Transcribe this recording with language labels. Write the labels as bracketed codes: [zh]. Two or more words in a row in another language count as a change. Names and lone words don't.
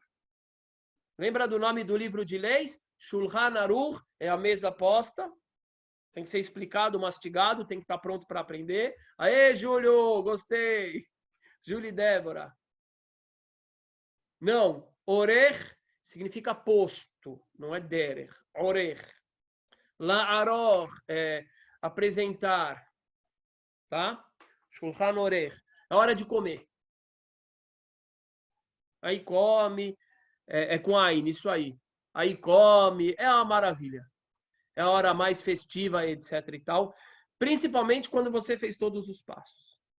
[pt] Lembra do nome do livro de leis? Shulchan Aruch é a mesa posta. Tem que ser explicado, mastigado, tem que estar pronto para aprender. Aê, Júlio, gostei. Júlio e Débora. Não, Orech significa posto, não é derer. Orech. La'aror é apresentar. Tá? [he] Shulchan Orech. [pt] É hora de comer. Aí come, com Ain, isso aí. Aí come, é uma maravilha. É a hora mais festiva, etc e tal. Principalmente quando você fez todos os passos.